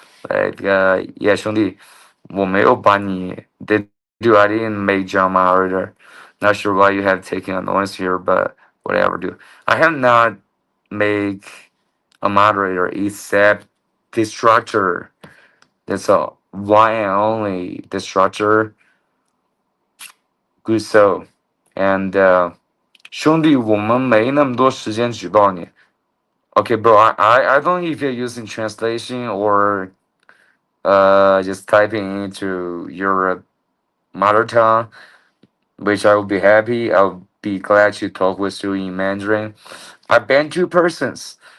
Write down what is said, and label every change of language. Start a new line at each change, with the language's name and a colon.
English: Like, yeah,
Chinese: 兄弟，我没有把你
English: did I didn't make John moderator. Not sure why you have taken annoyance here, but whatever, dude. I have not make a moderator except the structure. That's all. One and only the structure. Good so.
Chinese: And 兄弟，我们没那么多时间举报你。
English: Okay, bro. I don't know if you're using translation or just typing into your mother tongue, which I will be happy. I'll be glad to talk with you in Mandarin. I banned 2 persons,